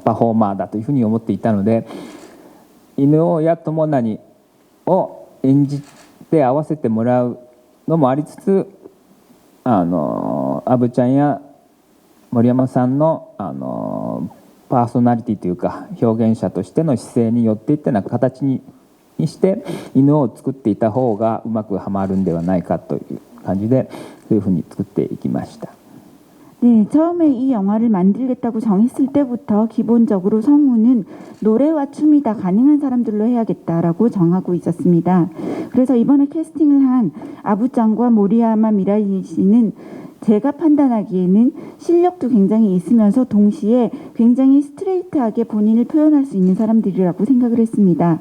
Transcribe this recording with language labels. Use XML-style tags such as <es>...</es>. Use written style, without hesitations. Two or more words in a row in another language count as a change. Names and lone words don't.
<ja>ーマーだというふうに思っていたので犬王や友成を演じて合わせてもらうのもありつつアブちゃんや森山さんのパーソナリティというか表現者としての姿勢によっていったような形にして犬を作っていた方がうまくはまるんではないかという感じでそういうふうに作っていきました。</ja> <ko>네, 처음에 이 영화를 만들겠다고 정했을 때부터 기본적으로 성우는 노래와 춤이 다 가능한 사람들로 해야겠다라고 정하고 있었습니다. 그래서 이번에 캐스팅을 한 아부짱과 모리야마 미라이 씨는 제가 판단하기에는 실력도 굉장히 있으면서 동시에 굉장히 스트레이트하게 본인을 표현할 수 있는 사람들이라고 생각을 했습니다.</ko>